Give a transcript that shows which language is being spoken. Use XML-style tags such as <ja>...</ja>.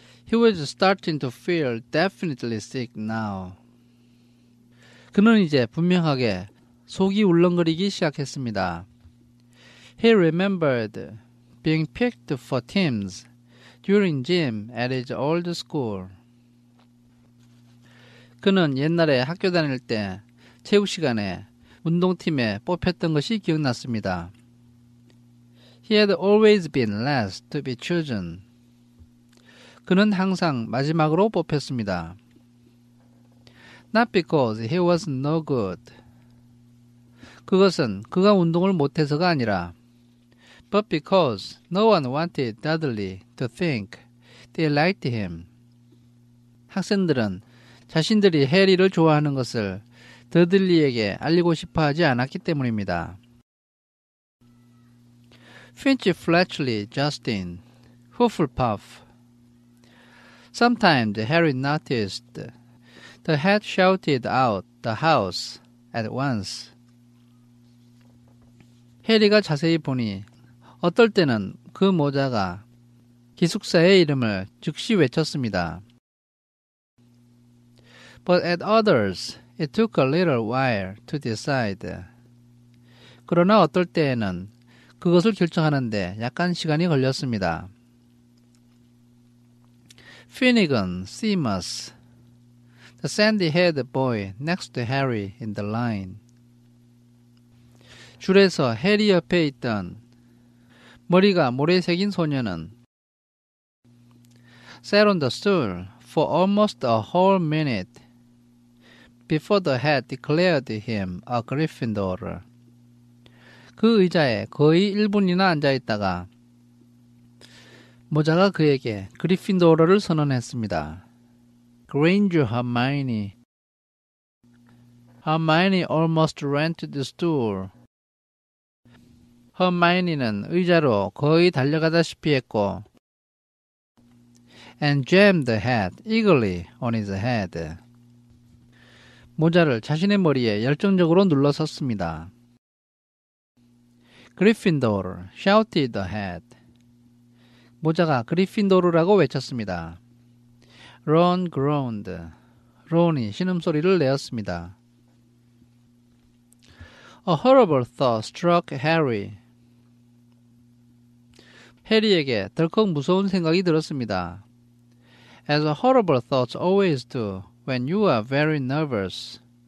<en>He was starting to feel definitely sick now.</en> <ko>그는 이제 분명하게 속이 울렁거리기 시작했습니다.</ko> <en>He remembered being picked for teams during gym at his old school.</en> <ko>그는 옛날에 학교 다닐 때 체육 시간에 운동팀에 뽑혔던 것이 기억났습니다.</ko> <en>He had always been last to be chosen.</en> <ko>그는 항상 마지막으로 뽑혔습니다.</ko> <en>Not because he was no good.</en> <ko>그것은 그가 운동을 못해서가 아니라</ko> <en>but because no one wanted Dudley to think they liked him.</en> <ko>학생들은 자신들이 해리를 좋아하는 것을 더들리에게 알리고 싶어 하지 않았기 때문입니다.</ko> <en>Finch, Fletchley, Justin, Hufflepuff. Sometimes Harry noticed the hat shouted out the house at once.</en> <ko>해리가 자세히 보니 어떨 때는 그 모자가 기숙사의 이름을 즉시 외쳤습니다.</ko> <en>But at others, it took a little while to decide.</en> <ko>그러나 어떨 때에는 그것을 결정하는데 약간 시간이 걸렸습니다.</ko> <en>Finnegan, Seamus, the sandy-haired boy next to Harry in the line.</en> <ko>줄에서 해리 옆에 있던 머리가 모래 새긴 소녀는</ko> <en>sat on the stool for almost a whole minute before the hat declared him a Gryffindor.</en> <ko>그 의자에 거의 1분이나 앉아있다가 모자가 그에게 그리핀도어를 선언했습니다.</ko> <en>Granger, Hermione. Hermione almost ran to the stool.</en> <ko>허마이니는 의자로 거의 달려가다시피 했고</ko> <en>and jammed the hat eagerly on his head.</en> <ko>모자를 자신의 머리에 열정적으로 눌러섰습니다.</ko> <en>Gryffindor, shouted the hat.</en> <ko>모자가 그리핀도르라고 외쳤습니다.</ko> <en>Ron groaned.</en> <ko>론이 신음소리를 내었습니다.</ko> <en>A horrible thought struck Harry.</en> <ko>해리에게 덜컥 무서운 생각이 들었습니다.</ko> <en>As horrible thoughts always do when you are very nervous.</en>